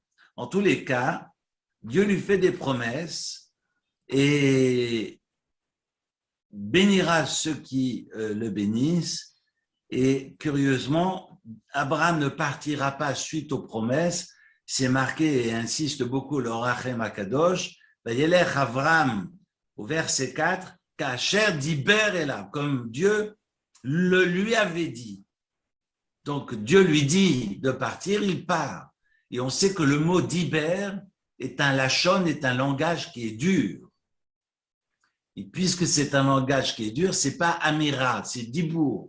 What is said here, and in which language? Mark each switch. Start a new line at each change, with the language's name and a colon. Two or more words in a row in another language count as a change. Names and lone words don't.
French: En tous les cas, Dieu lui fait des promesses et bénira ceux qui le bénissent. Et curieusement, Abraham ne partira pas suite aux promesses. C'est marqué et insiste beaucoup le
Hebrew: הרב הקדוש. וילך אברם
French: au verset 4,
Hebrew: כאשר דבר אליו,
French: comme Dieu le lui avait dit. Donc Dieu lui dit de partir, il part. Et on sait que le mot diber est un lachon, est un langage qui est dur. Et puisque c'est un langage qui est dur, c'est pas amira, c'est dibour.